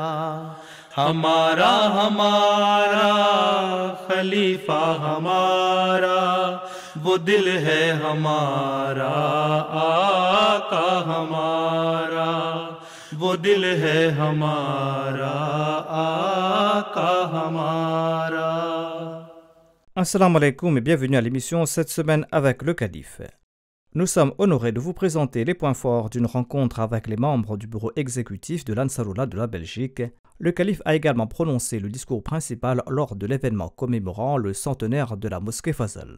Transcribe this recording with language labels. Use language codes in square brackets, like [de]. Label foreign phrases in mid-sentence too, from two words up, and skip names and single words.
[ur] ہمارا ہمارا خلیفہ ہمارا، وہ دل ہے ہمارا آقا ہمارا، وہ دل ہے ہمارا آقا ہمارا۔ [ar] السلام علیکم [fr] et bienvenue à l'émission cette semaine avec le Calife. Nous sommes honorés de vous présenter les points forts d'une rencontre avec les membres du bureau exécutif de l'Ansarullah de la Belgique. Le Calife a également prononcé le discours principal lors de l'événement commémorant le centenaire de la mosquée Fazal.